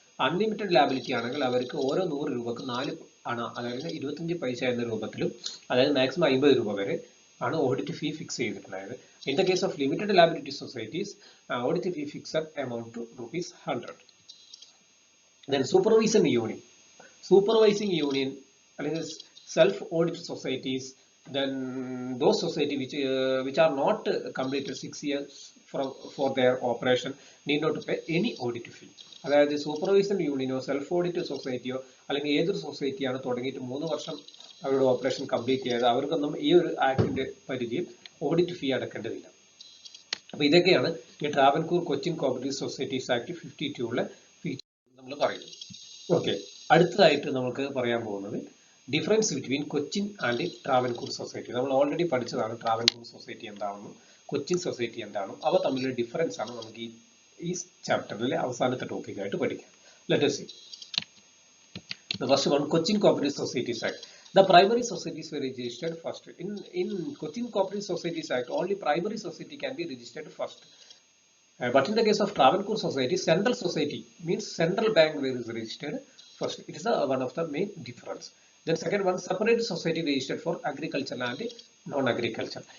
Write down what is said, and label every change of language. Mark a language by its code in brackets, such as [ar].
[ml] Unlimited liability ആണെങ്കിൽ അവർക്ക് ഓരോ 100 രൂപക്ക് 4 അണ, അതായത് 25 പൈസ എന്ന രൂപത്തിലും, അതായത് മാക്സിമം 50 രൂപ വരെ ആണ് audit fee fix ചെയ്തിട്ടുണ്ടായത്. [en] In the case of limited liability societies, audit fee fixed amount to ₹100. Then supervising union. Supervising union അല്ലെങ്കിൽ self audit societies, then those society which are not completed 6 years for their operation need not to pay any audit fee. [ml] അതായത് സൂപ്പർവൈസൺ യൂണിയനോ self audit സൊസൈറ്റിയോ അല്ലെങ്കിൽ ഏതൊരു സൊസൈറ്റിയാണ് തുടങ്ങിയിട്ട് 3 വർഷം അവരുടെ operation complete ചെയ്ത് അവർക്കൊന്നും ഈ ഒരു ആക്ടിന്റെ പരിധിയിൽ ഓഡിറ്റ് ഫീ അടക്കേണ്ടതില്ല. അപ്പൊ ഇതൊക്കെയാണ് ഈ Travancore Cochin cooperative societies act 52 feature നമ്മൾ പറയുന്നത്. ഓക്കെ, അടുത്തതായിട്ട് നമുക്ക് പറയാൻ പോകുന്നത് [en] Difference between Cochin and Travancore society. [ml] നമ്മൾ ഓൾറെഡി പഠിച്ചതാണ് ട്രാവൻകൂർ സൊസൈറ്റി എന്താണെന്നും കൊച്ചിൻ സൊസൈറ്റി എന്താണെന്നും. അവ തമ്മിലുള്ള ഡിഫറൻസ് ആണ് നമുക്ക് ഈ ചാപ്റ്ററിലെ അവസാനത്തെ ടോപ്പിക്കായിട്ട് പഠിക്കാം. [en] Let us see. The first one, Cochin Cooperative Societies Act. The primary societies were registered first. In Cochin Cooperative Societies Act, only primary society can be registered first. But in the case of Travancore Society, central society means central bank where is registered first. It is one of the main difference. Then second one, separate society registered for agriculture and non-agriculture.